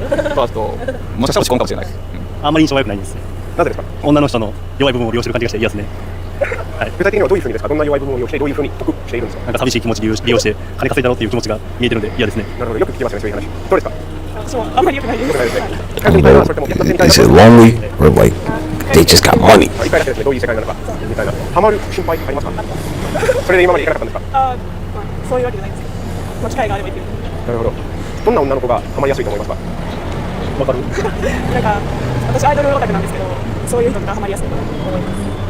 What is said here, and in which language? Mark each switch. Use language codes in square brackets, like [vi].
[ja] もしかしたら落ち込むかもしれないです。あんまり印象は良くないんです。なぜですか？女の人の弱い部分を利用してる感じがして嫌ですね。はい、具体的にはどういうふうにですか？どんな弱い部分を利用してどういうふうに得しているんですか？なんか寂しい気持ち利用して金稼いだろうっていう気持ちが見えてるんで嫌ですね。なるほど、よく聞きますね、そういう話。どうですか？私もあんまり良くないです。 [en] Is it lonely or like they just got money? [ja] 一回だけですね、どういう世界なのかみたいな。ハマる心配ありますか？それで今まで行かなかったんですか？そういうわけじゃないですけど、機会があれば行ける。なるほど。どんな女の子がハマりやすいと思いますか？わかる？なんか私アイドルオタクなんですけど、そういう人がハマりやすいと思います。